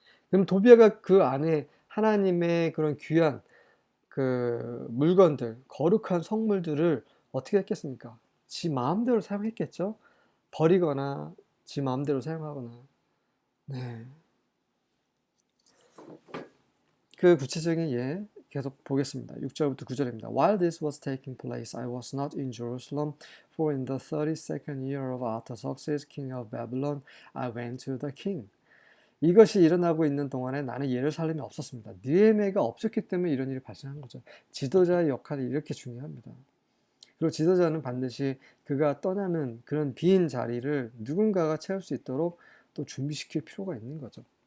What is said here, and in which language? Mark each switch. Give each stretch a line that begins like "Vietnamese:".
Korean: 그럼 도비아가 그 안에 하나님의 그런 귀한 그 물건들, 거룩한 성물들을 어떻게 했겠습니까? 지 마음대로 사용했겠죠? 버리거나 지 마음대로 사용하거나. 네. 그 구체적인 예 계속 보겠습니다. 6절부터 9절입니다.
English: While this was taking place, I was not in Jerusalem, for in the 32nd year of Artaxerxes, king of Babylon, I went to the king.
Korean: 이것이 일어나고 있는 동안에 나는 예루살렘에 없었습니다. 느헤미야가 없었기 때문에 이런 일이 발생한 거죠. 지도자의 역할이 이렇게 중요합니다. 그리고 지도자는 반드시 그가 떠나는 그런 빈 자리를 누군가가 채울 수 있도록 또 준비시킬 필요가 있는 거죠.